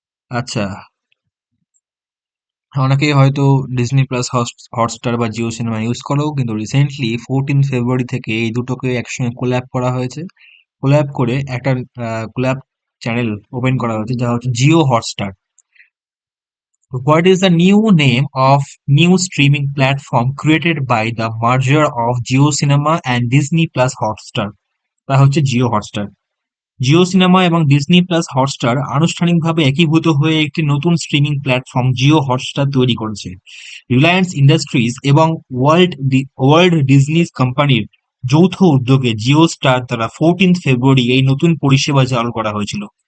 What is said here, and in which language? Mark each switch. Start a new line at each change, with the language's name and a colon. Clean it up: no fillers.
Bangla: আচ্ছা, অনেকেই হয়তো ডিজনি প্লাস হটস্টার বা জিও সিনেমা ইউজ করো, কিন্তু রিসেন্টলি 14 ফেব্রুয়ারি থেকে এই দুটোকে একসঙ্গে কোল্যাব করা হয়েছে। কোল্যাব করে একটা কোল্যাব চ্যানেল ওপেন করা হয়েছে, যা হচ্ছে Jio Hotstar.
English: What is the new name of new streaming platform created by the merger of Jio Cinema and Disney Plus Hotstar?
Bangla: তা হচ্ছে জিও হটস্টার। জিও সিনেমা এবং ডিজনি প্লাস হটস্টার আনুষ্ঠানিকভাবে একীভূত হয়ে একটি নতুন স্ট্রিমিং প্ল্যাটফর্ম জিও হটস্টার তৈরি করেছে। রিলায়েন্স ইন্ডাস্ট্রিজ এবং ওয়ার্ল্ড ডিজনিস কোম্পানির যৌথ উদ্যোগে জিও স্টার দ্বারা 14 ফেব্রুয়ারি এই নতুন পরিষেবা চালু করা হয়েছিল।